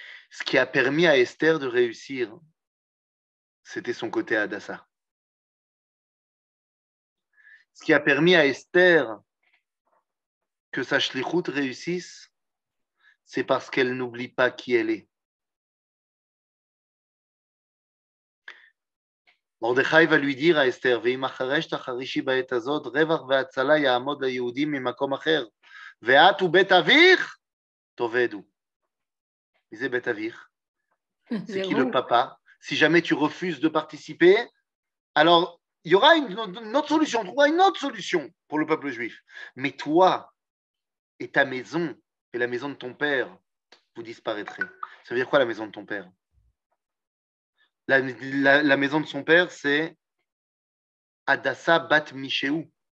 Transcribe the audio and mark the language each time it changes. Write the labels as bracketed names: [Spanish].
[French] Ce qui a permis à Esther de réussir, c'était son côté Hadassa. Ce qui a permis à Esther que sa shlichut réussisse, c'est parce qu'elle n'oublie pas qui elle est. Mordechai va lui dire à Esther, [Hebrew] ואם אחרש תחרישי בעת הזאת, רווח והצלה יעמוד ליהודים ממקום אחר, ואת ובית אביך תאבדו. מי זה בית אביך? [French] C'est qui le papa? Si jamais tu refuses de participer, alors il y aura une autre solution, on trouvera une autre solution pour le peuple juif. Mais toi et ta maison et la maison de ton père, vous disparaîtrez. Ça veut dire quoi la maison de ton père? La maison de son père, c'est Hadassa Bat Mishéou.